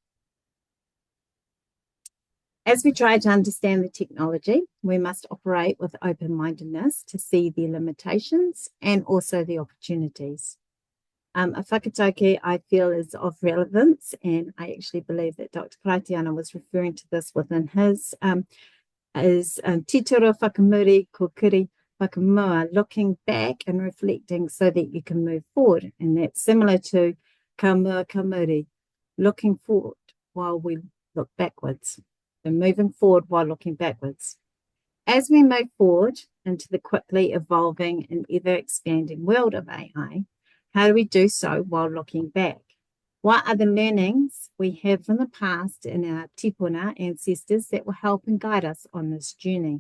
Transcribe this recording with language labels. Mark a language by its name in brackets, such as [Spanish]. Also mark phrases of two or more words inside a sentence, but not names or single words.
[English] As we try to understand the technology, we must operate with open-mindedness to see the limitations and also the opportunities. A whakatauki I feel is of relevance, and I actually believe that Dr. Kaitiana was referring to this within his [Māori] titiro whakamuri ko kuri whakamua, [English] looking back and reflecting so that you can move forward. And that's similar to [Māori] ka mua ka muri, [English] looking forward while we look backwards, and moving forward while looking backwards. As we move forward into the quickly evolving and ever expanding world of AI, how do we do so while looking back? What are the learnings we have from the past in our tipuna ancestors that will help and guide us on this journey?